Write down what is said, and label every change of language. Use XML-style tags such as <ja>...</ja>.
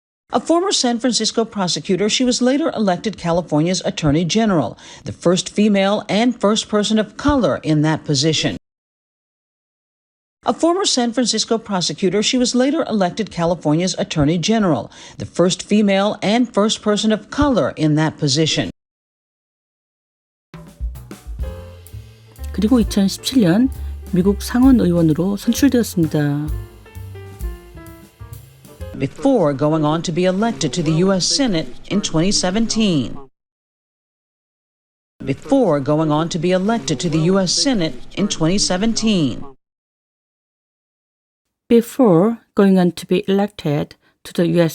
<en>A former San Francisco prosecutor, she was later elected California's Attorney General, the first female and first person of color in that position. A former San Francisco prosecutor, she was later elected California's Attorney General, the first female and first person of color in that position.</en> <ko>그리고 2017년 미국 상원 의원으로 선출되었습니다.</ko> <en>Before going on to be elected to the U.S. Senate in 2017. Before going on to be elected to the U.S. Senate in 2017. Before going on to be elected to the U.S.</en>